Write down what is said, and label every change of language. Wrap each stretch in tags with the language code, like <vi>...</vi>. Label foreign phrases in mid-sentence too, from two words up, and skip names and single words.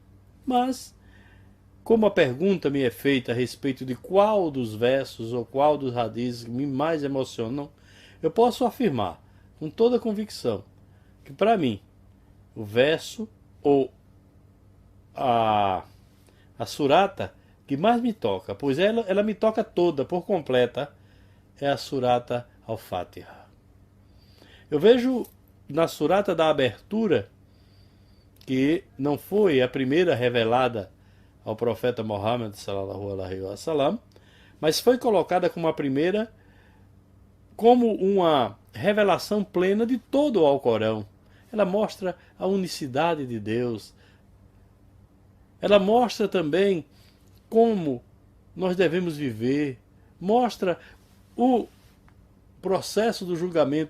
<pt>Mas, como a pergunta me é feita a respeito de qual dos versos ou qual dos hadizes me mais emocionam, eu posso afirmar com toda convicção que, para mim, o verso ou a surata que mais me toca, pois ela me toca toda, por completa, é a surata Al-Fatiha. Eu vejo na surata da abertura, que não foi a primeira revelada ao profeta Muhammad</pt> <ar>صلى الله عليه وسلم,</ar> <pt>mas foi colocada como a primeira, como uma revelação plena de todo o Alcorão. Ela mostra a unicidade de Deus. Ela mostra também como nós devemos viver, mostra o processo do julgamento</pt>